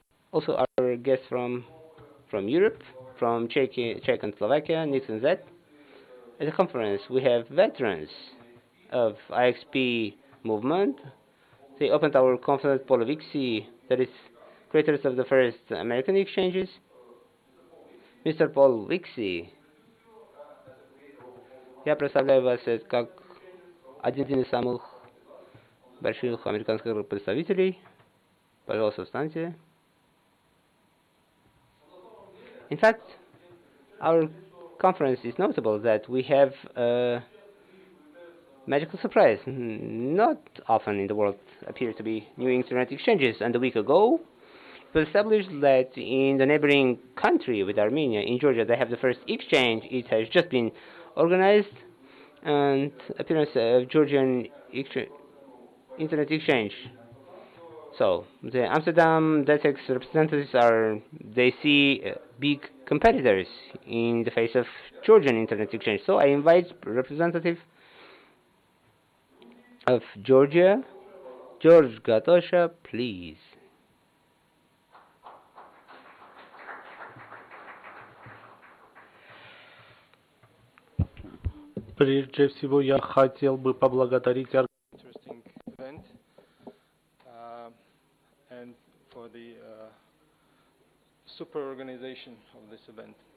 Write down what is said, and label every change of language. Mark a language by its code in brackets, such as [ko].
[en] Also our guests from Europe, from Czech and Slovakia, Nix and Z. At the conference, we have veterans of IXP movement. They opened our conference, Polovici, that is creators of the first American exchanges. Mr. Paul Wixie. [ru] Я представляю вас как один из самых больших американских представителей. Пожалуйста, встаньте. [en] In fact, our conference is notable that we have a magical surprise. Not often in the world appear to be new Internet exchanges, and a week ago it was established that in the neighboring country with Armenia, in Georgia, they have the first exchange. It has just been organized, and appearance of Georgian Internet exchange. So the Amsterdam DataX representatives they see big competitors in the face of Georgian Internet exchange. So I invite representative of Georgia, George Gatosha, please. [ru] Прежде всего, я хотел бы поблагодарить [en] interesting event and for the super organization of this event.